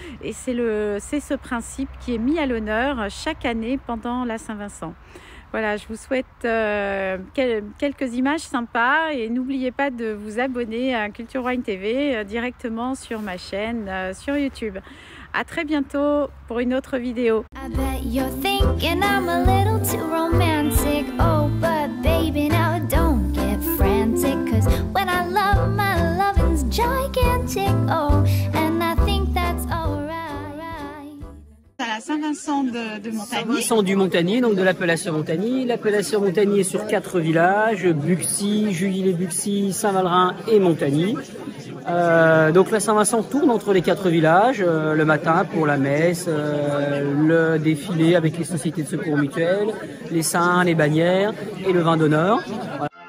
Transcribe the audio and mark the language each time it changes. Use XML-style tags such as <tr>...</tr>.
<fr>Et c'est ce principe qui est mis à l'honneur chaque année pendant la Saint-Vincent. Voilà, je vous souhaite quelques images sympas et n'oubliez pas de vous abonner à Culture Wine TV directement sur ma chaîne sur YouTube. À très bientôt pour une autre vidéo.</fr> <en>I bet you're thinking I'm a little too romantic. Oh, but baby, now don't get frantic, 'cause when I love, my loving's gigantic. Oh, and I think that's alright.</en> <fr>À la Saint-Vincent de Montagny. Saint-Vincent du Montagny, donc de l'appellation Montagny. L'appellation Montagny est sur 4 villages, Buxy, Juilly-les-Buxy, Saint-Valerin et Montagny. Donc la Saint-Vincent tourne entre les 4 villages le matin pour la messe, le défilé avec les sociétés de secours mutuels, les saints, les bannières et le vin d'honneur. Voilà.</fr>